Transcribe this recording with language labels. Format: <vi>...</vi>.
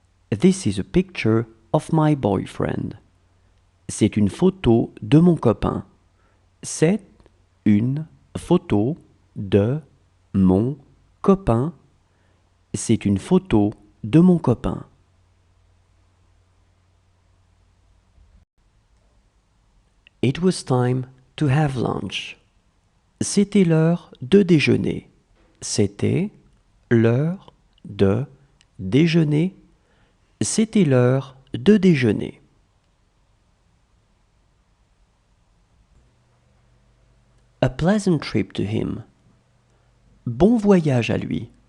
<en>This is a picture of my boyfriend.</en> <fr>C'est une photo de mon copain. C'est une photo de mon copain. C'est une photo de mon copain.</fr> <en>It was time to have lunch.</en> <fr>C'était l'heure de déjeuner. C'était l'heure de déjeuner. C'était l'heure de déjeuner.</fr> <en>A pleasant trip to him.</en> <fr>Bon voyage à lui.</fr>